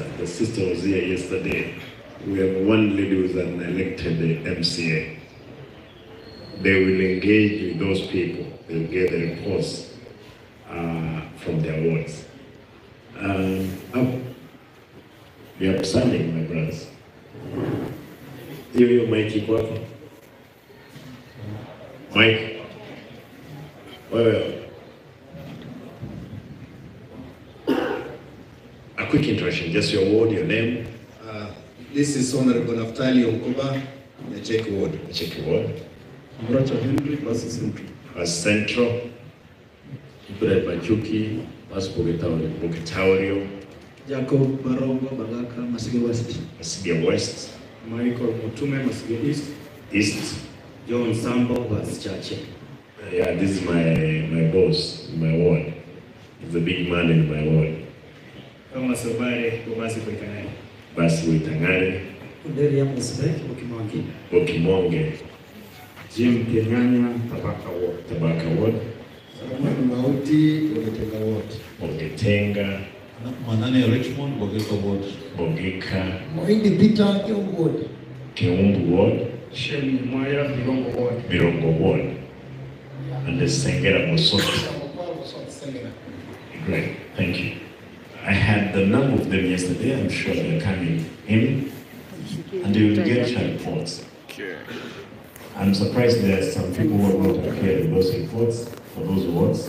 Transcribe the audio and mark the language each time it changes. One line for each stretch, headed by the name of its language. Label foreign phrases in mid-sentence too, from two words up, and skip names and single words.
English: The sister was here yesterday. We have one lady who's an elected MCA. They will engage with those people. They will get the reports from their wards. We are standing, my brothers.
Swahili: Hiyo Mike kwako. Mike.
English: Well, a quick introduction, just your ward, your name. This is Honorable Naftali Onkoba, the Czech ward. The Czech ward. Mracha Henry, Basi Central. Basi Central. Ibrahim Machuki, Basi Bukitaurio. Jacob Barongo, Balaka, Masige West. Masige West. Michael Mutume, Masige East. East. John Sambo, Basi Chache. Yeah, this is my boss in my ward. He's a big man in my ward. Kama Sobare, Basi Kwekane. Basi Witangare. Uderia Musbek, Okimonge. Okimonge. Jim Kenyanya, Tabaka Ward. Tabaka Ward. Salamani Mauti, Ogetenga Ward. Ogetenga. Manane Richmond, Bogeka Ward. Bogeka. Moindi Peter, Kiumbu Ward. Kiumbu Ward. Shemi Mwaya, Birongo Ward. Birongo Ward. And the Sengera Musoki. Great, thank you. I had the number of them yesterday. I'm sure they're coming in, and they will get your reports. I'm surprised there are some people who have not appeared in those reports for those wards.